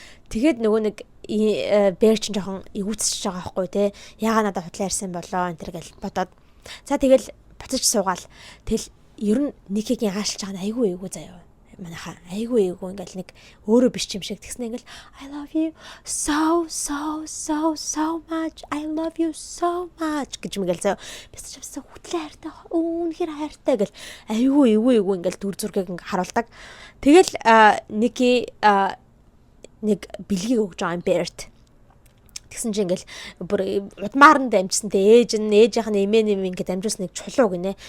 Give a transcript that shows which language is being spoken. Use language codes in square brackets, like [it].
[mn] Тэгээд нөгөө нэг Бэр чинь жоохон эвүүцэж байгаа байхгүй тий. Яага надад худлаа ярьсан болоо энэ төр гэж бодоод. За тэгэл буцаж суугаал. Тэгэл ер нь Никигийн хаашилж байгаа нь айгүй заяа. Манайхаа айгүй ингээл нэг өөрөө биш юм шиг тэгснэ ингээл [en] I love you so much. I love you so much [mn] гэж мэгэл заяа. Бис чамсаа хөтлөө хайртай. Үнэхээр хайртай гэл айгүй ингээл дүр зургийг ингээ харуулдаг. Тэгэл Ники нэг бэлгийг өгж байгаа юм Бэрт. Тэгсэн чинь ингээл бүр удмаар нь дамжсантэй ээжийнх нь эмээ ингээд дамжуулсан нэг чулуу гинэ.